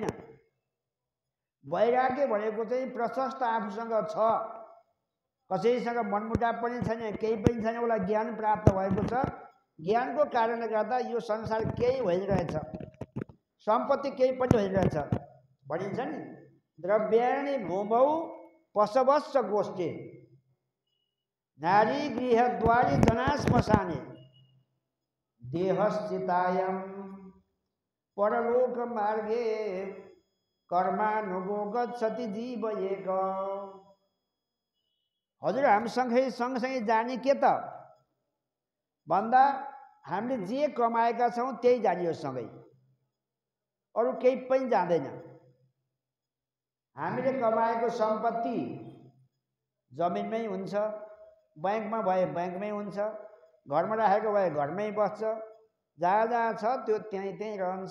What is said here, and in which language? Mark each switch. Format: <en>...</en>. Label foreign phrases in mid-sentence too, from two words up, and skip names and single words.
<ne>वैराग्य भनेको चाहिँ प्रशस्त आफूसँग छ, कसैसँग मनमुटाव पनि छैन, केही पनि छैन, उसलाई ज्ञान प्राप्त भएको छ, ज्ञानको कारणले गर्दा यो संसार केही होइन रहेछ, सम्पत्ति केही पनि होइन रहेछ भनिन्छ नि।</ne> <sa>द्रव्याणि भूमौ पशवश्च गोष्ठे, नारी गृहद्वारी जना श्मशाने, देहस्थितायां परलोक मार्गे कर्मानुगो गच्छति जीव एक।</sa> <ne>हजुर हामी सँगसँगै जाने के त भन्दा हामीले जे कमाएका छौँ त्यही जानियो सँगै, अरू केही पनि जाँदैन। हामीले कमाएको सम्पत्ति जमिनमै हुन्छ, ब्याङ्कमा भए ब्याङ्कमै हुन्छ, घरमा राखेको भए घरमै बस्छ, जहाँ जहाँ छ त्यो त्यहीँ त्यहीँ रहन्छ।</ne>